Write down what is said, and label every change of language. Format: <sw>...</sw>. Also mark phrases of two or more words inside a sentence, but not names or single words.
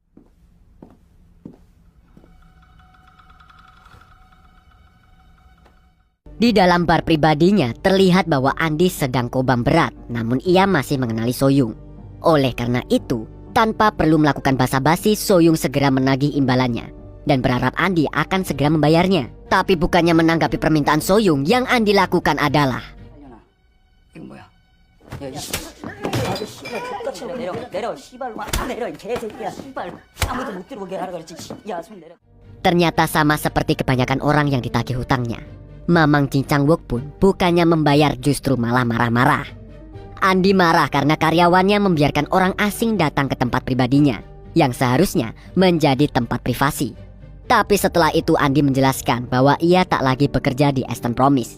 <id>Di dalam bar pribadinya terlihat bahwa Andi sedang kobam berat, namun ia masih mengenali Soyung. Oleh karena itu, tanpa perlu melakukan basa-basi, Soyung segera menagih imbalannya dan berharap Andi akan segera membayarnya. Tapi bukannya menanggapi permintaan Soyung, yang Andi lakukan adalah</id> <ko>이건 뭐야? 야, 이 씨발 똑같이 내려 씨발 와 내려 이 개새끼야 씨발 아무도 못 들어오게 하라 그랬지. 야, 손 내려.</ko> <id>ternyata sama seperti kebanyakan orang yang ditagih hutangnya. Mamang Ji Chang-wook pun bukannya membayar, justru malah marah-marah. Andi marah karena karyawannya membiarkan orang asing datang ke tempat pribadinya yang seharusnya menjadi tempat privasi. Tapi setelah itu Andi menjelaskan bahwa ia tak lagi bekerja di Eastern Promise.</id>